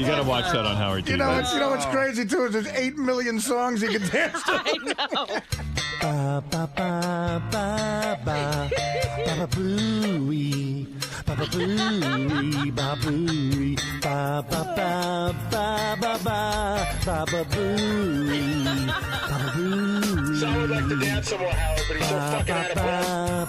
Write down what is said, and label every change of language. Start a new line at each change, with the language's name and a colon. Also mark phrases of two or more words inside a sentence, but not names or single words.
English: You got to too watch much. that on Howard TV. You know what's crazy too is there's 8 million songs you can dance to. I know. Ba ba ba ba ba ba booey ba ba booey ba booey ba ba ba ba ba ba ba booey ba booey. Sal would like to dance some more, Howard, but he's so fucking out of breath.